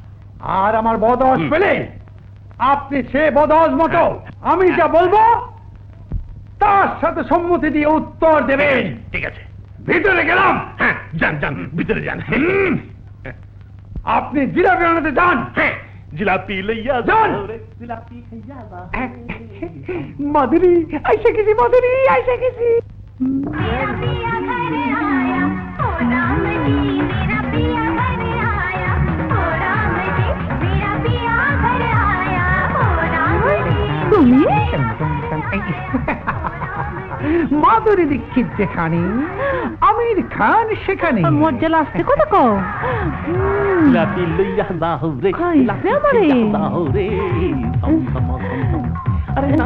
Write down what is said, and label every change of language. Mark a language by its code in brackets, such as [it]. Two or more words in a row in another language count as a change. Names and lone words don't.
[bn] আর আমার বদ আওয়াজ পেলে আপনি সে বদ আওয়াজ মতো আমি যা বলবো তার সাথে সম্মতি দিয়ে উত্তর দেবেন। ঠিক আছে, ভিতরে গেলাম। হ্যাঁ, যান যান, ভিতরে যান। আপনি জিলাপি আনাতে যান। হ্যাঁ, জিলাপি লইয়া যান। যাও রে, জিলাপি খাইয়া যাও। মাধুরী আইসা গেছি, মাধুরী আইসা গেছি। [hi] मेरा पिया घर आया, ओ राम जी, मेरा पिया घर आया, ओ राम जी, मेरा पिया घर आया, ओ राम जी। [bn] তুমি? মাধুরী দীক্ষিত যেখানে, আমির খান সেখানে। মজ্জা লাগছে কত কও? জিলাপি লইয়া যাও রে, খাইছে জিলাপি আমারে। খাইয়া যাও রে। আরে না,